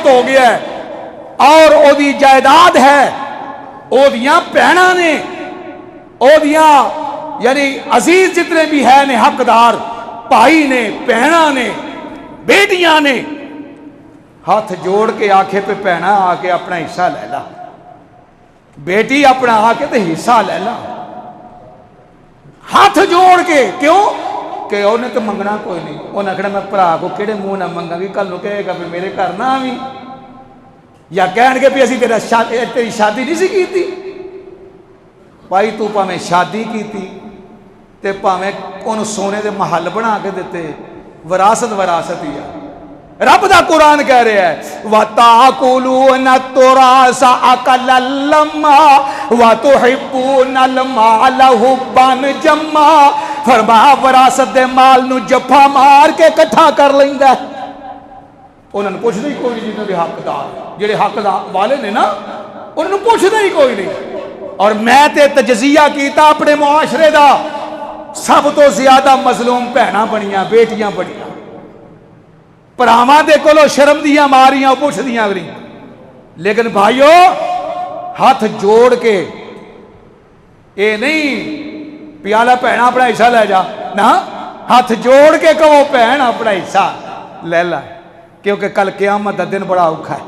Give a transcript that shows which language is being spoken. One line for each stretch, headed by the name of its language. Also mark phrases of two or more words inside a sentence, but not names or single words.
Punjabi: ہو گیا ہے اور او دی جائیداد ہے، او دیاں پہنا نے، او دیاں یعنی عزیز جتنے بھی ہیں نے حقدار، بھائی نے، پہنا نے، بیٹیاں نے، ہاتھ جوڑ کے آکھے پہ پہنا آ کے اپنا حصہ لے لا، بیٹی اپنا آ کے تے حصہ لے لا، ہاتھ جوڑ کے. کیوں کہ انہیں تو منگنا کوئی نہیں. انہیں آخنا میں بھرا کو کہڑے منہ نہ منگا گی، کل نو کہے گا بھی میرے گھر نہ آویں، یا کہن گے بھی اسی تیری شادی نہیں سی کیتی. بھائی تو پاویں شادی کیتی تے پاویں انہوں سونے دے محل بنا کے دیتے، وراثت وراثت ہی ہے. رب دا قرآن کہہ رہے ہیں
Arabic: وَتَعْقُلُونَ التُّرَاثَ أَكَلًا لَمَّا وَتُحِبُّونَ الْمَالَ حُبًّا جَمًّا.
Punjabi: فرمایا وراثت دے مال نو جفا مار کے کٹھا کر لیندا ہے. انہوں نے پوچھنا ہی کوئی نہیں، جنہوں نے حقدار جڑے حق والے نے نا انہوں نے پوچھنا ہی کوئی نہیں. اور میں تے تجزیہ کیتا اپنے معاشرے دا، سب تو زیادہ مظلوم بہناں بنیاں، بیٹیاں بنیاں، پراواں دے کولو شرم دیاں ماریاں پوچھ دیاں اگلی. لیکن بھائیو ہاتھ جوڑ کے اے نہیں پیالہ پہنا اپنا حصہ لے جا نا، ہاتھ جوڑ کے کہو پہن اپنا حصہ لے لا، کیونکہ کل قیامت دا دن بڑا اوکھا ہے.